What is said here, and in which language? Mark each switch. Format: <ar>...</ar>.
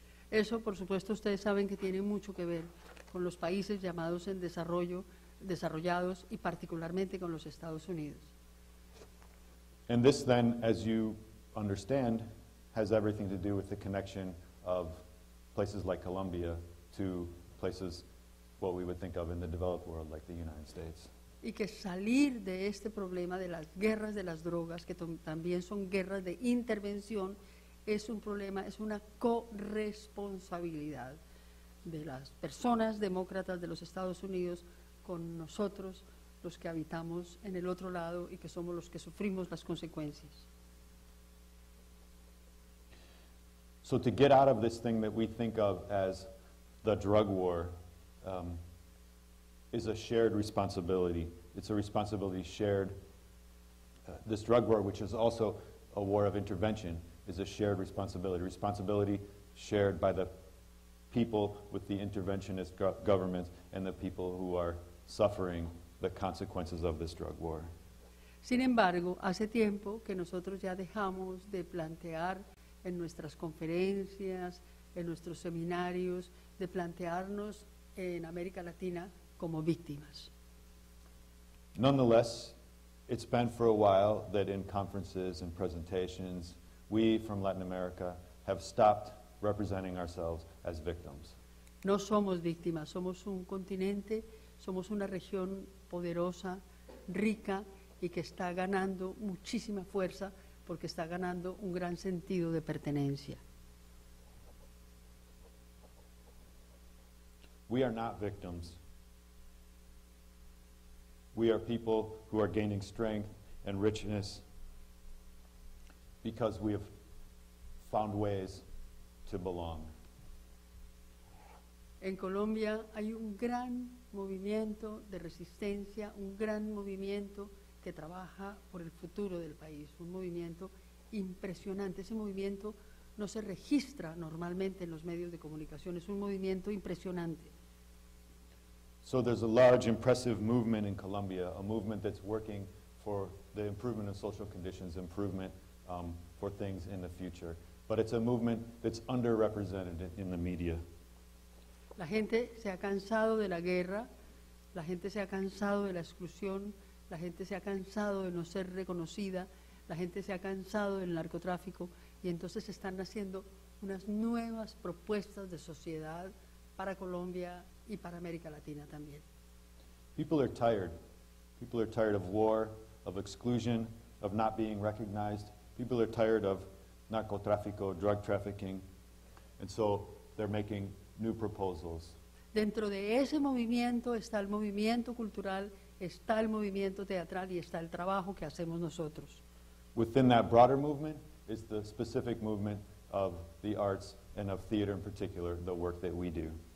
<es>Eso, por supuesto, ustedes saben que tiene mucho que ver con los países llamados en desarrollo, desarrollados y particularmente con los Estados Unidos.</es> <en>And this then, as you understand, has everything to do with the connection of places like Colombia to places what we would think of in the developed world like the United States.</en> <es>Y que salir de este problema de las guerras de las drogas, que también son guerras de intervención, es un problema, es una corresponsabilidad de las personas demócratas de los Estados Unidos con nosotros, los que habitamos en el otro lado y que somos los que sufrimos las consecuencias.</es> <en>So to get out of this thing that we think of as the drug war is a shared responsibility. It's a responsibility shared. This drug war, which is also a war of intervention, is a shared responsibility. Responsibility shared by the people with the interventionist governments and the people who are suffering the consequences of this drug war.</en> <es>Sin embargo, hace tiempo que nosotros ya dejamos de plantear en nuestras conferencias, en nuestros seminarios, de plantearnos en América Latina como víctimas.</es> <en>Nonetheless, it's been for a while that in conferences and presentations, we from Latin America have stopped representing ourselves as victims.</en> <es>No somos víctimas, somos un continente, somos una región poderosa, rica y que está ganando muchísima fuerza porque está ganando un gran sentido de pertenencia.</es> <en>We are not victims. We are people who are gaining strength and richness because we have found ways to belong.</en> <es>En Colombia hay un gran movimiento de resistencia, un gran movimiento que trabaja por el futuro del país, un movimiento impresionante. Ese movimiento no se registra normalmente en los medios de comunicación, es un movimiento impresionante.</es> <en>So there's a large, impressive movement in Colombia, a movement that's working for the improvement of social conditions, improvement for things in the future. But it's a movement that's underrepresented in the media.</en> <es>La gente se ha cansado de la guerra, la gente se ha cansado de la exclusión, la gente se ha cansado de no ser reconocida, la gente se ha cansado del narcotráfico y entonces están haciendo unas nuevas propuestas de sociedad para Colombia y para América Latina también.</es> <en>People are tired. People are tired of war, of exclusion, of not being recognized. People are tired of narcotráfico, drug trafficking, and so they're making new proposals.</en> <es>Dentro de ese movimiento está el movimiento cultural, está el movimiento teatral y está el trabajo que hacemos nosotros.</es> <en>Within that broader movement is the specific movement of the arts and of theater in particular, the work that we do.</en>